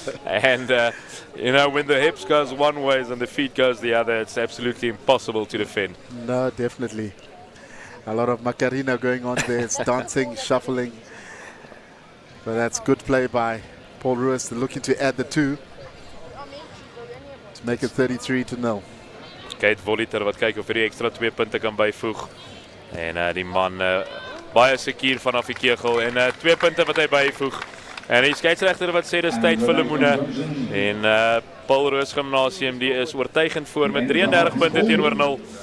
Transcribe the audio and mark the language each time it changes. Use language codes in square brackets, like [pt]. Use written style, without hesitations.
[en] And, you know, when the hips goes one way and the feet goes the other, it's absolutely impossible to defend. No, definitely. A lot of Macarena going on there. It's dancing, shuffling. But that's good play by Paul Roos, looking to add the 2 to make it 33-0. [af] Kate Voliter wat kyk of hy die extra 2 punte kan byvoeg. En die man baie seker vanaf die kegel en 2 punte wat hy byvoeg. En die skeieregter wat sê dis tyd vir lemoene. En Paul Roos Gimnasium die is oortuigend voor met 33 punte teenoor 0.